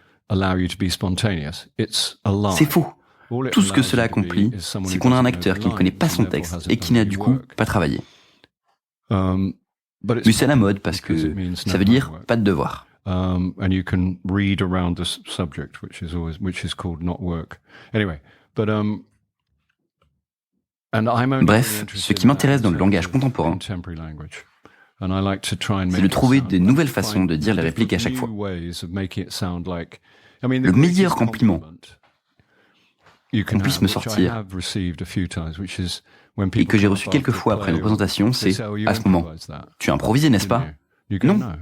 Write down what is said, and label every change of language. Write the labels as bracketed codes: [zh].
[fr] C'est faux. Tout ce que cela accomplit, c'est qu'on a un acteur qui ne connaît pas son texte et qui n'a du coup pas travaillé. Mais c'est la mode parce que ça veut dire pas de devoir. [en] And you can read around the subject, which is called not work. Anyway, but [fr] bref, ce qui m'intéresse dans le langage contemporain, c'est de trouver de nouvelles façons de dire les répliques à chaque fois. Le meilleur compliment qu'on puisse me sortir, et que j'ai reçu quelques fois après une représentation, c'est à ce moment. Tu as improvisé, n'est-ce pas? Non.